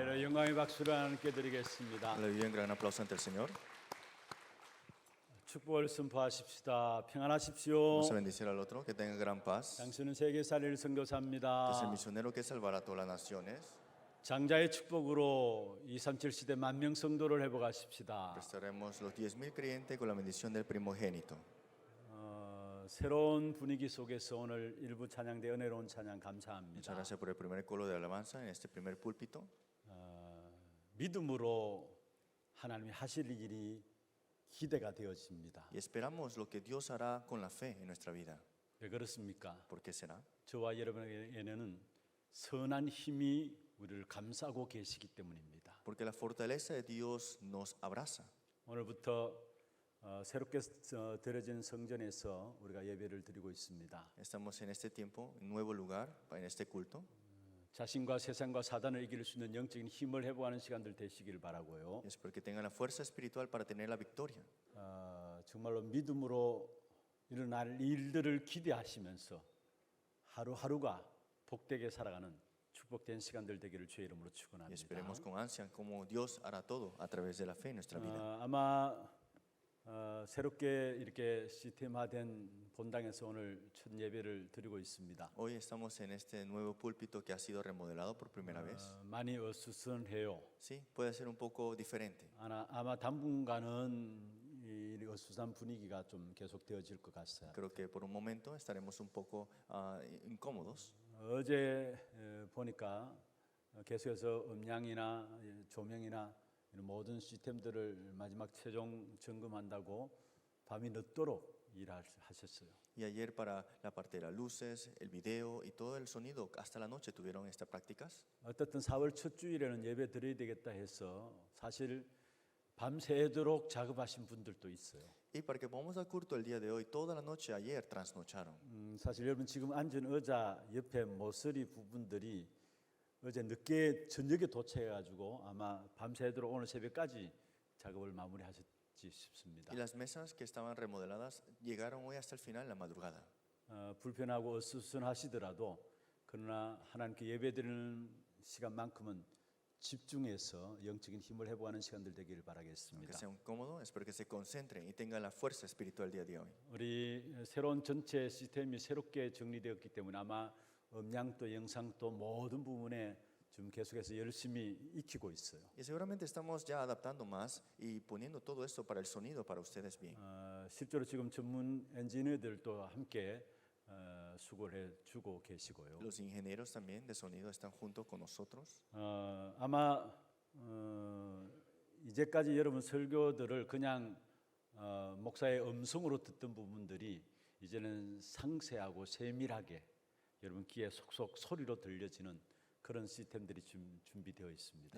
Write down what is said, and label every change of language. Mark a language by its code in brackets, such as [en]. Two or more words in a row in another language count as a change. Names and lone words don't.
[ko] 영광의 박수를 하나님께 드리겠습니다. [es] Aleluya, un gran aplauso ante el Señor. [ko] 축복을 선포하십시다. 평안하십시오. [es] Vamos a bendecir al otro, que tenga gran paz. [ko] 당신은 세계 살리를 [es] Que es el [ko] 선교사입니다. [es] misionero que salvará a todas las naciones. [ko] 장자의 축복으로 237 시대 만명 성도를 회복하십시다. [es] Prestaremos los 10,000 creyentes con la bendición del primogénito. [ko] 새로운 분위기 속에서 오늘 일부 찬양대 은혜로운 찬양 [es] Muchas [ko] 감사합니다. [es] gracias por el primer coro de alabanza en este primer púlpito. [ko] 믿음으로 하나님이 하실 일이 기대가 되어집니다. [es] Y esperamos lo que Dios hará con la fe en nuestra vida. [ko] 왜 그렇습니까? [es] ¿Por qué será? [ko] 저와 여러분에게는 선한 힘이 우리를 감싸고 계시기 때문입니다. [es] Porque la fortaleza de Dios nos abraza. [ko] 오늘부터 새롭게 드려진 성전에서 우리가 예배를 드리고 있습니다. [es] Estamos en este tiempo, en nuevo lugar, en este culto. [ko] 자신과 세상과 사단을 이길 수 있는 영적인 힘을 회복하는 시간들 되시길 바라고요. [es] Y es porque tengan la fuerza espiritual para tener la victoria. [ko] 정말로 믿음으로 일어날 일들을 기대하시면서 하루하루가 복되게 살아가는 축복된 시간들 되기를 주의 이름으로 [es] Y [ko] 축원합니다. [es] esperemos con ansia cómo Dios hará todo a través de la fe en nuestra vida. [ko] 아마 새롭게 이렇게 시스템화된 본당에서 오늘 첫 예배를 드리고 있습니다. [es] Hoy estamos en este nuevo púlpito que ha sido remodelado por primera vez. [ko] 많이 어수선해요. [es] Sí, puede ser un poco diferente. [ko] 아마 당분간은 이 어수선 분위기가 좀 계속 되어질 것 같아요. [es] Creo que por un momento estaremos un poco incómodos. [ko] 어제 보니까 계속해서 음향이나 조명이나 이런 모든 시스템들을 마지막 최종 점검한다고 밤이 늦도록 일하셨어요. [es] Y ayer para la parte de las luces, el video y todo el sonido, hasta la noche tuvieron estas prácticas. [ko] 어떻든 4월 첫 주일에는 예배 드려야 되겠다 해서 사실 밤새도록 작업하신 분들도 있어요. [es] Y para que podamos dar culto el día de hoy, toda la noche ayer trasnocharon. [ko] 사실 여러분 지금 앉은 의자 옆에 모서리 부분들이 어제 늦게 저녁에 도착해가지고 아마 밤새도록 오늘 새벽까지 작업을 마무리하셨지 싶습니다. [es] Y las mesas que estaban remodeladas llegaron hoy hasta el final, la madrugada. [ko] 불편하고 어수선하시더라도 그러나 하나님께 예배드리는 시간만큼은 집중해서 영적인 힘을 회복하는 시간들 되기를 [es] Aunque [ko] 바라겠습니다. [es] sea incómodo, espero que se concentren y tengan la fuerza espiritual el día de hoy. [ko] 우리 새로운 전체 시스템이 새롭게 정리되었기 때문에 아마 음향도 영상도 모든 부분에 좀 계속해서 열심히 익히고 있어요. [es] Y seguramente estamos ya adaptando más y poniendo todo esto para el sonido para ustedes bien. [ko] 실제로 지금 전문 엔지니어들도 함께 수고를 해주고 계시고요. [es] Los ingenieros también de sonido están junto con nosotros. [ko] 아마 이제까지 여러분 설교들을 그냥 목사의 음성으로 듣던 부분들이 이제는 상세하고 세밀하게 여러분 귀에 속속 소리로 들려지는 그런 시스템들이 준비되어 있습니다.